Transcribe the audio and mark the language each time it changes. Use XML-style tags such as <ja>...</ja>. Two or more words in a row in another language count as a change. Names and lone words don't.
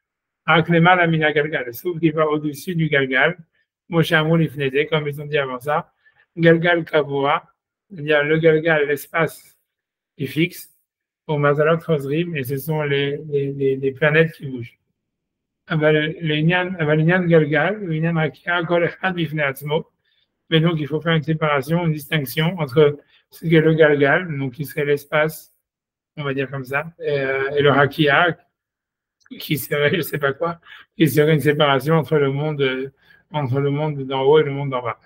<fr>Sauf qu'il va au-dessus du galgal. Comme ils ont dit avant ça,</fr> <he>גלגל קבוע,</he> <fr>c'est-à-dire le galgal, l'espace est fixe, au</fr> <he>מזלות חוזרים,</he> <fr>et ce sont les planètes qui bougent.</fr> <he>לעניין גלגל, לעניין רקיע, כל אחד בפני עצמו.</he> <fr>Mais donc, il faut faire une séparation, une distinction entre ce qu'est le galgal, donc qui serait l'espace, on va dire comme ça, et le rakia, qui serait, je ne sais pas quoi, qui serait une séparation entre le monde d'en haut et le monde d'en bas.</fr>